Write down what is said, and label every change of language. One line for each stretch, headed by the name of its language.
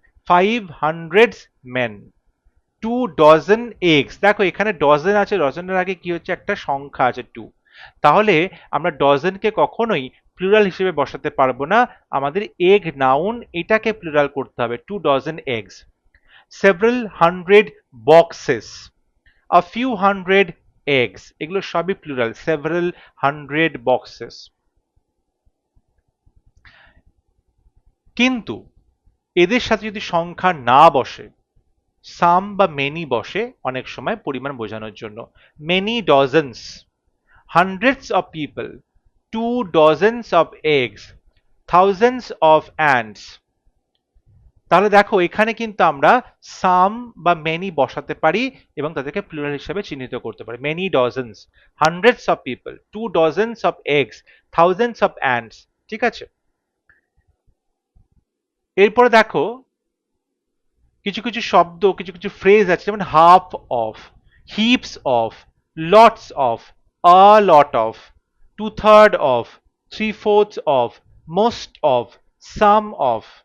English: 500 men. 2 dozen eggs.
Bangla: দেখো এখানে dozen আছে, ডজনের আগে কি হচ্ছে, একটা সংখ্যা আছে 2, তাহলে আমরা ডজনকে কখনোই প্লুরাল হিসেবে বসাতে পারবো না, আমাদের এগ নাউন এটাকে প্লুরাল করতে হবে।
English: 2 dozen eggs. several hundred boxes, a few hundred eggs,
Bangla: এগুলো সবই প্লুরাল।
English: several hundred boxes।
Bangla: কিন্তু এদের সাথে যদি সংখ্যা না বসে, সাম বা মেনি বসে অনেক সময় পরিমাণ বোঝানোর জন্য।
English: Many dozens, hundreds of people, 2 dozens of eggs, thousands of ants।
Bangla: তাহলে দেখো এখানে কিন্তু আমরা সাম বা মেনি বসাতে পারি এবং তাদেরকে প্লুরাল হিসেবে চিহ্নিত করতে পারি।
English: Many dozens, hundreds of people, 2 dozens of eggs, thousands of ants.
Bangla: ঠিক আছে, এরপরে দেখো কিছু কিছু শব্দ, কিছু কিছু ফ্রেজ আছে, যেমন half of, হিপস of, lots of, a lot of, 2/3 of, 3/4 of, most of, some of.